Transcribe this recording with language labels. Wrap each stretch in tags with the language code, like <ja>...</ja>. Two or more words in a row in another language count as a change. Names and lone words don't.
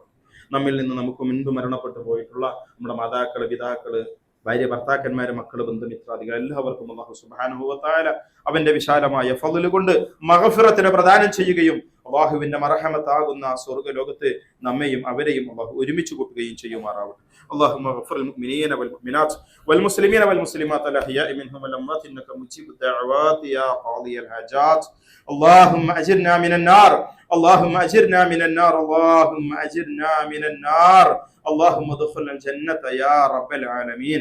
<ml>നമ്മിൽ നിന്ന് നമുക്ക് മുൻപ് മരണപ്പെട്ടു പോയിട്ടുള്ള നമ്മുടെ മാതാക്കള്, പിതാക്കള്, ഭാര്യ, ഭർത്താക്കന്മാര്, മക്കള്, ബന്ധുമിത്രാദികൾ എല്ലാവർക്കും</ml> <ar>الله سبحانه وتعالى</ar> <ml>അവന്റെ വിശാലമായ ഫള് കൊണ്ട് മഗ്ഫിറത്തിനെ പ്രദാനം ചെയ്യുകയും അല്ലാഹുവിന്റെ മർഹമത്താകുന്ന സ്വർഗ്ഗലോകത്ത് നമ്മയും അവരെയും അല്ലാഹു ഒരുമിച്ച് കൂട്ടുകയും ചെയ്യുമാറാവട്ടെ.</ml> <ar>اللهم اغفر للمؤمنين والمؤمنات والمسلمين والمسلمات الأحياء منهم والأموات إنك مجيب الدعوات يا قاضي الحاجات. اللهم أجرنا من النار، اللهم أجرنا من النار، اللهم أجرنا من النار، اللهم ادخلنا الجنة يا رب العالمين.</ar>